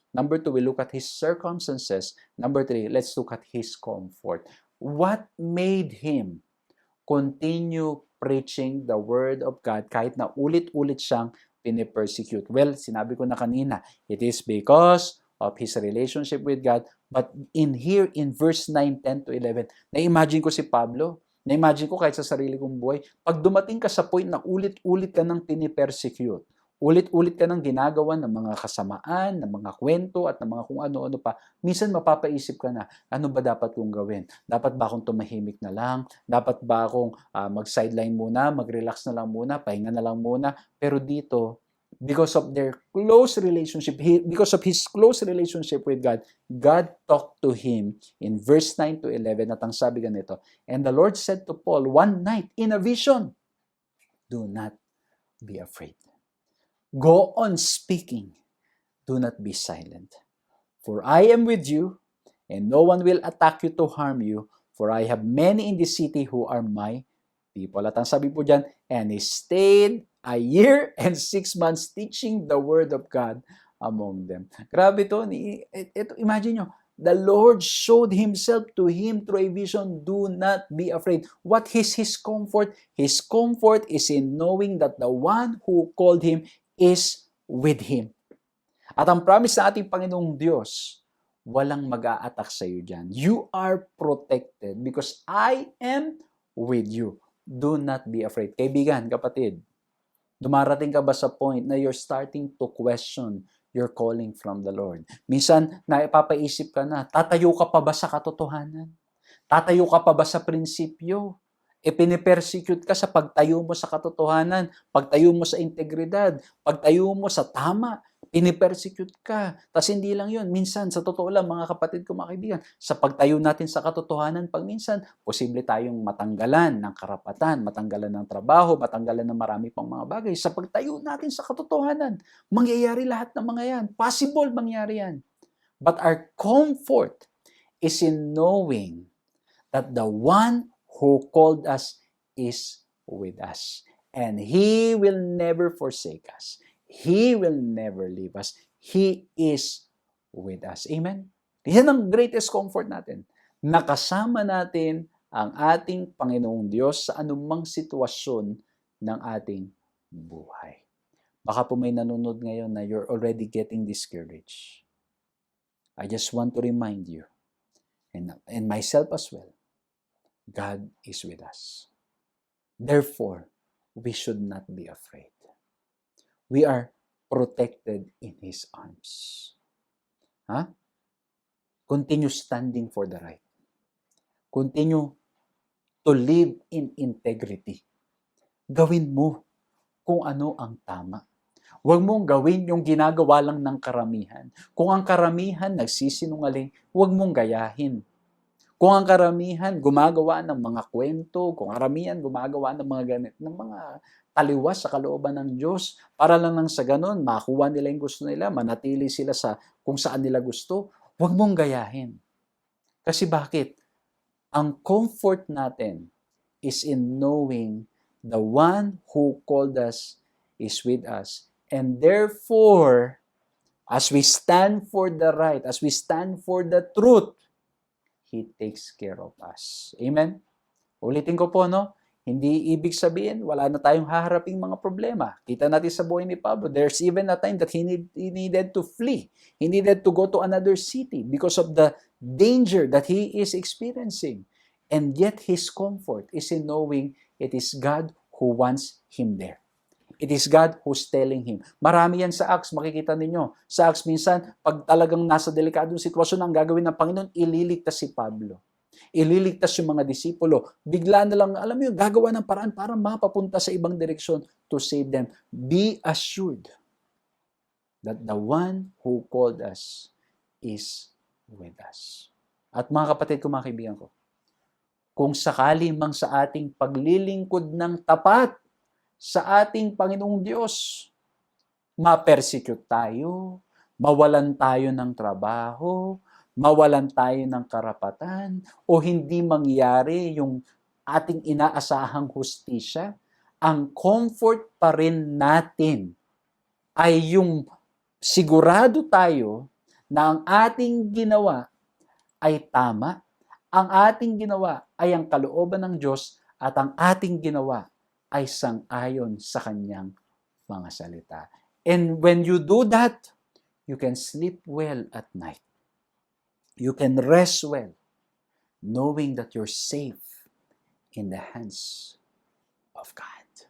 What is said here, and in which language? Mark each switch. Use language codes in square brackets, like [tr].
[en] Number 2, we look at his circumstances. Number 3, let's look at his comfort. What made him continue preaching the Word of God [tl] kahit na ulit-ulit siyang pinipersecute? [en] Well, [tl] sinabi ko na kanina, [en] it is because of his relationship with God. But in verse [tl] 9, 10 to 11, na-imagine ko si Pablo, na-imagine ko kahit sa sarili kong buhay, pag dumating ka sa point na ulit-ulit ka nang pinipersecute, ulit-ulit ka nang ginagawa ng mga kasamaan, ng mga kwento, at ng mga kung ano-ano pa, minsan mapapaisip ka na, ano ba dapat kong gawin? Dapat ba akong tumahimik na lang? Dapat ba akong mag-sideline muna, mag-relax na lang muna, pahinga na lang muna? Pero dito, [en] because of their close relationship, because of his close relationship with God, God talked to him in verse 9 to 11, [tl] at ang sabi ganito, [en] and the Lord said to Paul one night in a vision, do not be afraid. Go on speaking. Do not be silent. For I am with you, and no one will attack you to harm you, for I have many in this city who are my people. [tl] At ang sabi po dyan, [en] and he stayed a year and 6 months teaching the Word of God among them. [tl] Grabe to. Ito, imagine nyo, [en] the Lord showed Himself to him through a vision. Do not be afraid. What is his comfort? His comfort is in knowing that the one who called him is with him. [tl] At ang promise sa ating Panginoong Diyos, walang mag-a-attack sa iyo dyan. [en] You are protected because I am with you. Do not be afraid. [tl] Kaibigan, kapatid, dumarating ka ba sa point na [en] you're starting to question your calling from the Lord? [tl] Minsan, naipapaisip ka na, tatayo ka pa ba sa katotohanan? Tatayo ka pa ba sa prinsipyo? Pinipersecute ka sa pagtayo mo sa katotohanan, pagtayo mo sa integridad, pagtayo mo sa tama, pinipersecute ka. Tapos hindi lang yun. Minsan, sa totoo lang, mga kapatid ko, mga kaibigan, sa pagtayo natin sa katotohanan, pag minsan, posible tayong matanggalan ng karapatan, matanggalan ng trabaho, matanggalan ng marami pang mga bagay. Sa pagtayo natin sa katotohanan, mangyayari lahat ng mga yan. Possible mangyari yan. [en] But our comfort is in knowing that the one who called us is with us. And He will never forsake us. He will never leave us. He is with us. Amen? [tl] Yan ang greatest comfort natin. Nakasama natin ang ating Panginoong Diyos sa anumang sitwasyon ng ating buhay. Baka po may nanonood ngayon na [en] you're already getting discouraged. I just want to remind you, and myself as well, God is with us. Therefore, we should not be afraid. We are protected in His arms. Continue standing for the right. Continue to live in integrity. [tl] Gawin mo kung ano ang tama. Huwag mong gawin yung ginagawa lang ng karamihan. Kung ang karamihan nagsisinungaling, huwag mong gayahin. Kung ang karamihan gumagawa ng mga kwento, kung karamihan gumagawa ng mga ganit, ng mga taliwas sa kalooban ng Diyos, para lang nang sa ganun, makuha nila yung gusto nila, manatili sila sa kung saan nila gusto, huwag mong gayahin. Kasi bakit? Ang comfort natin [en] is in knowing the one who called us is with us. And therefore, as we stand for the right, as we stand for the truth, He takes care of us. [tl] Amen? Ulitin ko po, no? Hindi ibig sabihin, wala na tayong haharaping mga problema. Kita natin sa buhay ni Pablo, [en] there's even a time that he needed to flee. He needed to go to another city because of the danger that he is experiencing. And yet, his comfort is in knowing it is God who wants him there. It is God who's telling him. [tl] Marami yan sa Acts, makikita ninyo. Sa Acts minsan, pag talagang nasa delikadong sitwasyon ang gagawin ng Panginoon, ililigtas si Pablo. Ililigtas yung mga disipulo. Bigla na lang, alam mo yun, gagawa ng paraan para mapapunta sa ibang direksyon [en] to save them. Be assured that the one who called us is with us. [tl] At mga kapatid ko, mga kaibigan ko, kung sakali mang sa ating paglilingkod ng tapat sa ating Panginoong Diyos, ma-persecute tayo, mawalan tayo ng trabaho, mawalan tayo ng karapatan, o hindi mangyari yung ating inaasahang hustisya, ang comfort pa rin natin ay yung sigurado tayo na ang ating ginawa ay tama, ang ating ginawa ay ang kalooban ng Diyos, at ang ating ginawa ay sang-ayon sa Kanyang mga salita. [en] And when you do that, you can sleep well at night. You can rest well, knowing that you're safe in the hands of God.